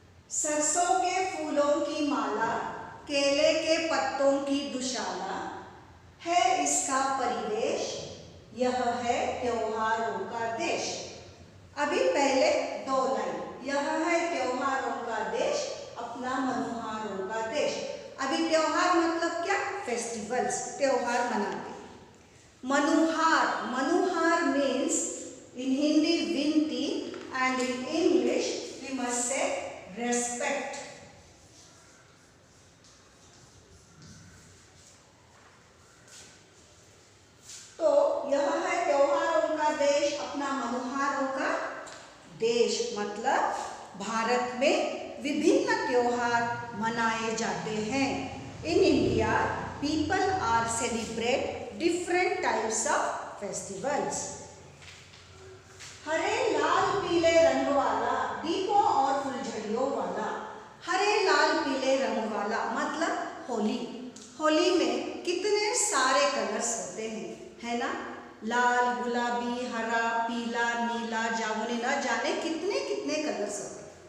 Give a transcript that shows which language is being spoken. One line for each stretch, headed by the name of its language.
Hindi: सरसों के फूलों की माला, केले के पत्तों की दुशाला, है इसका परिवेश, यह है त्योहारों का देश। अभी पहले दो लाइन, यह है त्योहारों का देश, अपना मनोहारों का देश। अभी त्योहार मतलब क्या? फेस्टिवल्स, त्योहार मनाते।
English: मनोहार, मनोहार means in Hindi विनती and in English we must say respect.
Hindi: तो यह है त्योहारों का देश, अपना मनोहारों का देश, मतलब भारत में विभिन्न त्योहार मनाए जाते हैं।
English: In India, people are celebrate different types of festivals.
Hindi: हरे लाल पीले रंग वाला, दीपों और फुलझड़ियों वाला। हरे लाल पीले रंग वाला मतलब होली। होली में कितने सारे कलर्स होते हैं, है ना? लाल, गुलाबी, हरा, पीला, नीला, जामुनी, न जाने कितने कितने कलर्स होते हैं।